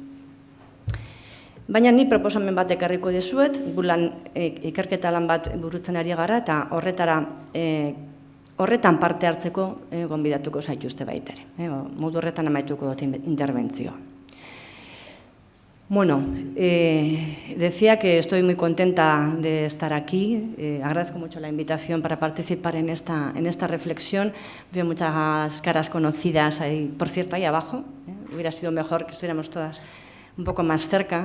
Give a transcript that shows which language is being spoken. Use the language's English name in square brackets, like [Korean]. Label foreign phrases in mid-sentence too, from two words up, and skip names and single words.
[Basque] Baina ni proposamen bat ekarriko dizuet, ikerketa lan bat burutzen ari gara, eta horretan parte hartzeko gonbidatuko zaituzte baita ere. Modu horretan amaituko dut interbentzioa. [Spanish] Bueno, decía que estoy muy contenta de estar aquí. Agradezco mucho la invitación para participar en esta reflexión. Veo muchas caras conocidas ahí, por cierto, ahí abajo. Hubiera sido mejor que estuviéramos todas un poco más cerca.